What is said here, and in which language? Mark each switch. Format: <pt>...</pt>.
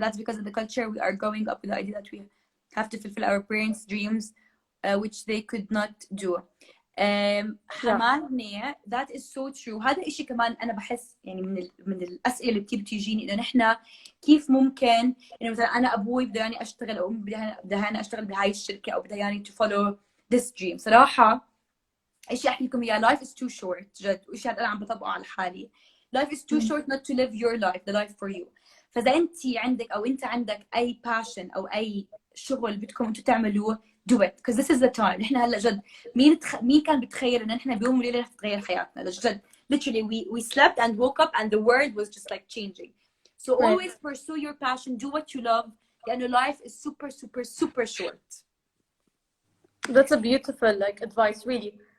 <en>That's because of the culture we are growing up with the idea that we have to fulfill our parents' dreams, which they could not do. حمادني that is so true.</en> <ar>هذا الشيء كمان أنا بحس يعني من الأسئلة اللي بتجيني إنه نحن كيف ممكن إنه مثلا أنا أبوي بده يعني أشتغل أو بدها أنا أشتغل بهاي الشركة أو بدها يعني</ar> <en>to follow this dream.</en> <ar>صراحة الشيء أحكي لكم إياه</ar> <en>life is too short</en> <ar>جد والشيء هذا أنا عم بطبقه على حالي. Life is too short not to live your life, the life for you. فإذا أنت عندك أو أنت عندك أي passion أو أي شغل بدكم أنتوا تعملوه</ar> <en>do it because this is the time.</en> <ar>نحن هلا جد مين كان بتخيل إن نحن بيوم وليلة رح تتغير حياتنا جد</ar> <en>literally we slept and woke up and the world was just like changing. So always pursue your passion, do what you love. لأنه life is super super super short. That's a beautiful like advice, really.</en>